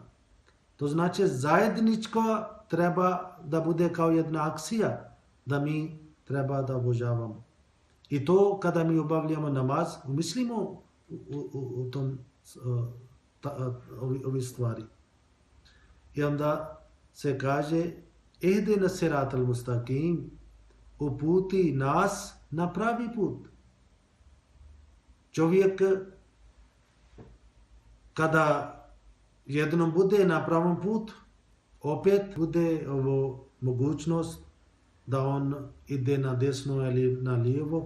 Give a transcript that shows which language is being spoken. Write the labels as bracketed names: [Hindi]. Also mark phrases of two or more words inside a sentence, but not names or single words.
[Bosnian] To znači zajedničko treba da bude kao jedna akcija, da mi treba da obožavamo. I to kada mi obavljamo namaz, mislimo u tom ovi stvari. I onda se kaže, [Arabic] اهدنا الصراط المستقيم, [Bosnian] uputi nas na pravi put. Čovjek kada jednom bude na pravom putu, opet bude mogućnost da on ide na desno ili na lijevo.